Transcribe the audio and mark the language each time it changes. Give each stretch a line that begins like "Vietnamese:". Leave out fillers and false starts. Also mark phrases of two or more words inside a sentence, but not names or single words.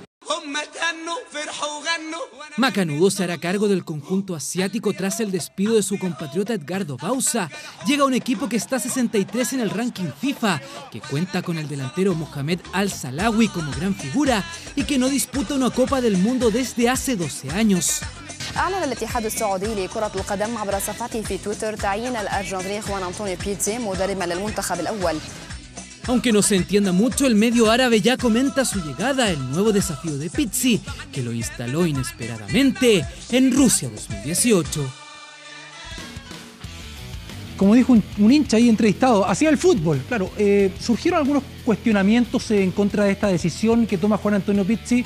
Spanish: Macanudo se hará cargo del conjunto asiático tras el despido de su compatriota Edgardo Bauza. Llega un equipo que está 63 en el ranking FIFA, que cuenta con el delantero Mohamed Al-Salawi como gran figura y que no disputa una Copa del Mundo desde hace 12 años.
Arabic: أعلن الاتحاد السعودي لكرة القدم عبر صفحته في تويتر تعيين الأرجنتيني خوان أنطونيو بيتزي مدربا للمنتخب الأول.
Spanish: Aunque no se entienda mucho, el medio árabe ya comenta su llegada, el nuevo desafío de Pizzi, que lo instaló inesperadamente en Rusia 2018. Como dijo un hincha ahí entrevistado, hacia el fútbol. Claro, surgieron algunos cuestionamientos en contra de esta decisión que toma Juan Antonio Pizzi.